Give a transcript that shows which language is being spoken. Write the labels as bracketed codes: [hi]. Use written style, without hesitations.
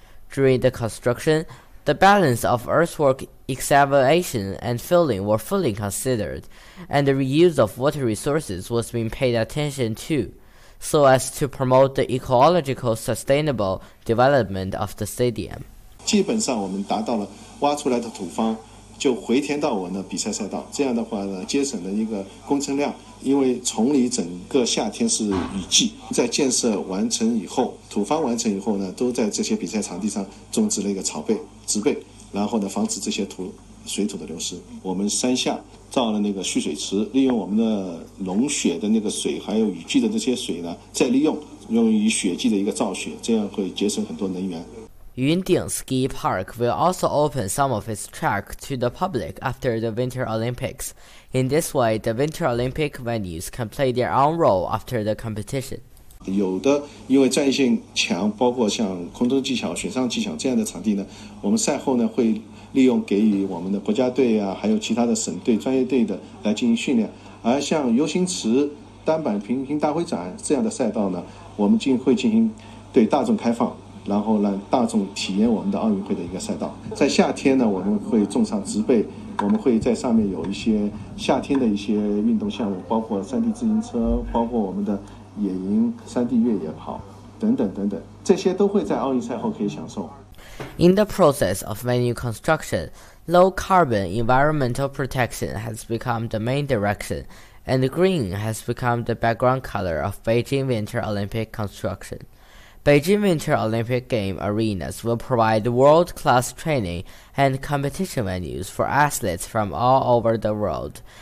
[en] During the construction, the balance of earthwork excavation and filling were fully considered, and the reuse of water resources was being paid attention to, so as to promote the ecological sustainable development of the stadium. [zh] 基本上我们达到了挖出来的土方就回填到我们的比赛赛道，这样的话呢，节省了一个工程量。因为崇礼整个夏天是雨季，在建设完成以后，土方完成以后呢，都在这些比赛场地上种植了一个草被、植被，然后呢，防止这些土水土的流失。我们山下造了那个蓄水池，利用我们的融雪的那个水，还有雨季的这些水呢，再利用，用于雪季的一个造雪，这样会节省很多能源。 [en] 云顶 Ski Park will also open some of its track to the public after the Winter Olympics. In this way, the Winter Olympic venues can play their own role after the competition. [zh] 有的因为战线强，包括像空中技巧、雪上技巧这样的场地呢，我们赛后呢会利用给予我们的国家队啊，还有其他的省队、专业队的来进行训练。而像游行池、单板平行大会展这样的赛道呢，我们会进行对大众开放，然后让大众体验我们的奥运会的一个赛道。在夏天呢，我们会种上植被，我们会在上面有一些夏天的一些运动项目，包括山地自行车，包括我们的野营、山地越野跑等等等等，这些都会在奥运赛后可以享受。 [en] In the process of venue construction, low carbon environmental protection has become the main direction, and green has become the background color of Beijing Winter Olympic construction. Beijing Winter Olympic Game arenas will provide world-class training and competition venues for athletes from all over the world.